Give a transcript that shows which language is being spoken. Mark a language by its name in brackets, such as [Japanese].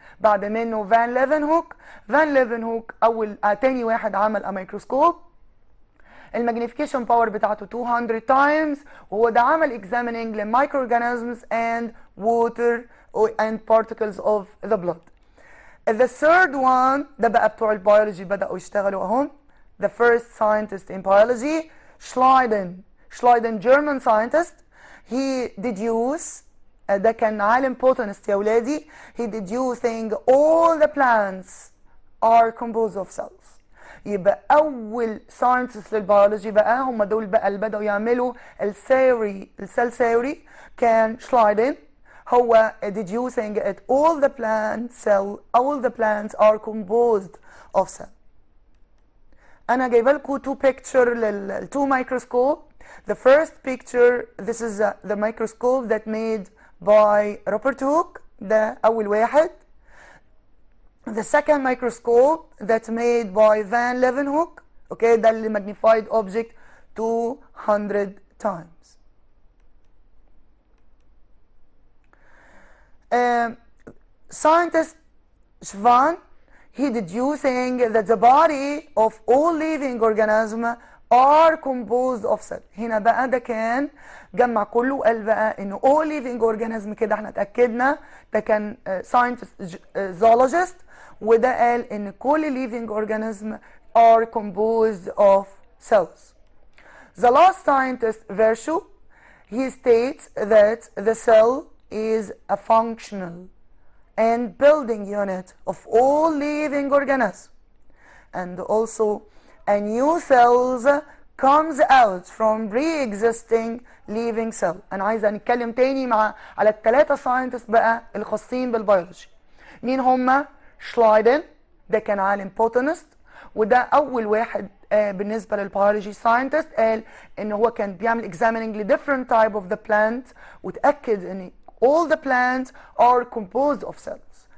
[Arabic] بعد منه فان ليفنهوك اول تاني واحد عمل ميكروسكوب، الماجنيفيكيشن باور بتاعته 200 تايمز، وهو ده عمل examining للمايكرو [English] organisms and water and particles of the blood. The third one [Arabic] ده بقى بتوع البيولوجي بدأوا يشتغلوا اهم. [English] The first scientist in biology Schleiden German scientist. He deduced [Arabic] ده كان عالم botanist يا ولادي. [English] He deducing all the plants are composed of cells. [Arabic] يبقى اول ساينتست للبيولوجي بقى هم دول بقى اللي بدأوا يعملوا الثيوري، السيل ثيوري، كان شلايدن. [English] هو deducing that all the plants are composed of cell. [Arabic] انا جايبه لكم 2 picture لل 2 microscope. [English] The first picture, this is the microscope that made by Robert Hooke، [Arabic] ده اول واحد. [English] The second microscope that made by Van Leeuwenhoek، okay، [Arabic] ده اللي [English] magnified object 200 times. Scientist Schwann, he deducing that the body of all living organisms are composed of cells. [Arabic] هنا بقى ده كان جمع كله وقال بقى انه [English] all living organism، [Arabic] كده احنا اتأكدنا ده كان scientist zoologist، وده قال ان كل [English] living organism are composed of cells. The last scientist Virchow, he states that the cell is a functional and building unit of all living organisms, and also a new cells comes out from pre-existing living cell. [Arabic] انا عايزه نتكلم تاني على الثلاثه ساينتست بقى الخاصين بالبيولوجي. مين هما؟ شلايدن، ده كان عالم بوتانست، وده اول واحد بالنسبه للبيولوجي ساينتست قال ان هو كان بيعمل examining ل [English] different type of the plant، [Arabic] وتاكد ان [English] all the plants are composed of cells.